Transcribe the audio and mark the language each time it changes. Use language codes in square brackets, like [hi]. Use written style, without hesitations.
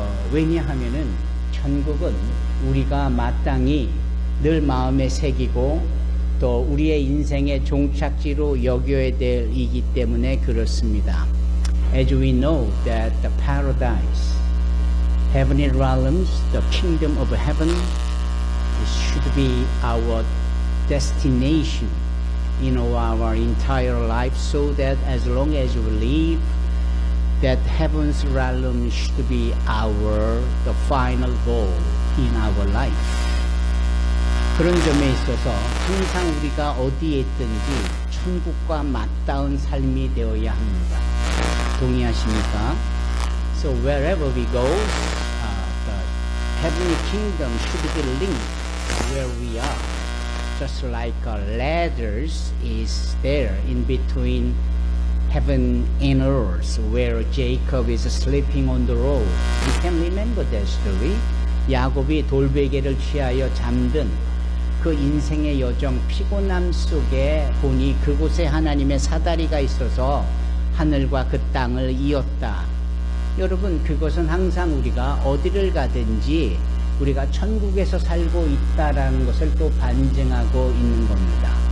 [ko] 왜냐하면은 천국은 우리가 마땅히 늘 마음에 새기고 또 우리의 인생의 종착지로 여겨야 될 이기 때문에 그렇습니다. [en] As we know that the paradise, heavenly realms, the kingdom of heaven, it should be our destination in our entire life, so that as long as we live, that heaven's realm should be the final goal in our life. [ko] 그런 점에 있어서 항상 우리가 어디에 있든지 천국과 맞닿은 삶이 되어야 합니다. 동의하십니까? [en] So wherever we go, the heavenly kingdom should be linked where we are. Just like ladders is there in between heaven and earth, where Jacob is sleeping on the road. You can remember that story. [ko] 야곱이 돌베개를 취하여 잠든 그 인생의 여정, 피곤함 속에 보니 그곳에 하나님의 사다리가 있어서 하늘과 그 땅을 이었다. 여러분, 그것은 항상 우리가 어디를 가든지 우리가 천국에서 살고 있다라는 것을 또 반증하고 있는 겁니다.